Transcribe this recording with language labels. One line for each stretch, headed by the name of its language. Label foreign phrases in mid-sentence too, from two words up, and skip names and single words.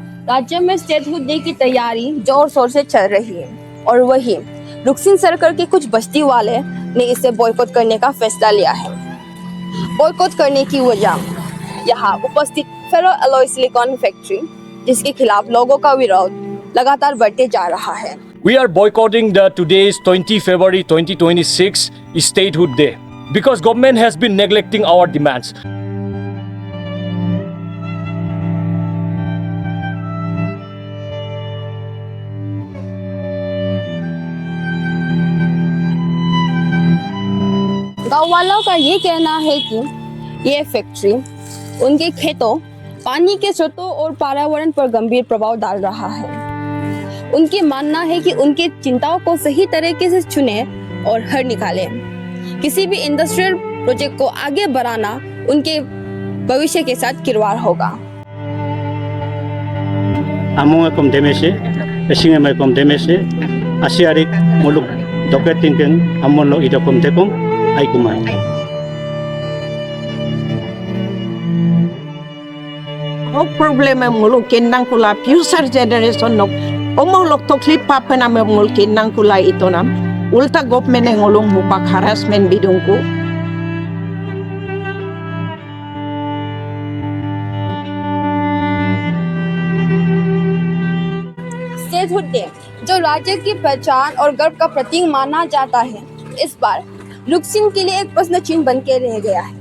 Hindi: राज्य में स्टेटहुड डे की तैयारी जोर शोर से चल रही है और वही रुकसिन सर्कल के कुछ बस्ती वाले ने इसे बॉयकॉट करने का फैसला लिया है। बॉयकॉट करने की वजह यहाँ उपस्थित फेरो एलॉय सिलिकॉन फैक्ट्री जिसके खिलाफ लोगों का विरोध लगातार बढ़ते जा रहा है।
English: We are boycotting the today's 20 February 2026 Statehood Day because government has been neglecting our demands.
Hindi: गाँव वालों का ये कहना है कि ये फैक्ट्री उनके खेतों, पानी के स्रोतों और पर्यावरण पर गंभीर प्रभाव डाल रहा है। उनकी मानना है कि उनकी चिंताओं को सही तरीके से चुने और हल निकालें। किसी भी इंडस्ट्रियल प्रोजेक्ट को आगे बढ़ाना उनके भविष्य के साथ खिलवाड़ होगा।
Adi: आमुंगकम देमेसे एसिंगमाइकम देमेसे आसियारिक मुलुग दोकेटिंगन आमोलो इदकम देखम आइकुमाय हो प्रॉब्लम मुलुग केननां कुला
English: future generation
Adi: नो ओमोलक तकलिफ पापना में मुलुग केननां कुला इतोनाम उल्टा गवर्नमेंट ने ngolong mupak harassment bidungku
Hindi: स्टेटहुड डे जो राज्य की पहचान और गर्व का प्रतीक माना जाता है, इस बार रुकसिन के लिए एक प्रश्न चिन्ह बन के रह गया है।